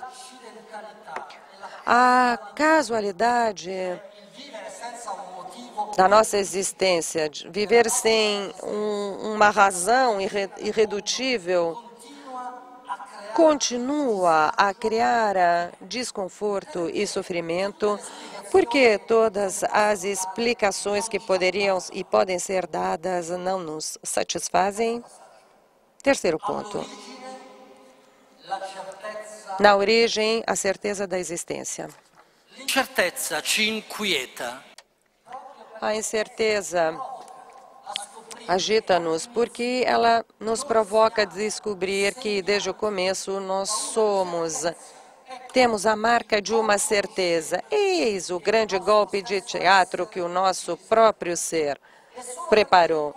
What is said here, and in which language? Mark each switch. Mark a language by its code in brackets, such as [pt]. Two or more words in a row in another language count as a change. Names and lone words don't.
[pt] A casualidade da nossa existência, de viver sem uma razão irredutível, continua a criar desconforto e sofrimento, porque todas as explicações que poderiam e podem ser dadas não nos satisfazem. Terceiro ponto. Na origem, a certeza da existência. [it] L'incertezza ci inquieta. [pt] A incerteza agita-nos porque ela nos provoca a descobrir que desde o começo temos a marca de uma certeza. Eis o grande golpe de teatro que o nosso próprio ser preparou.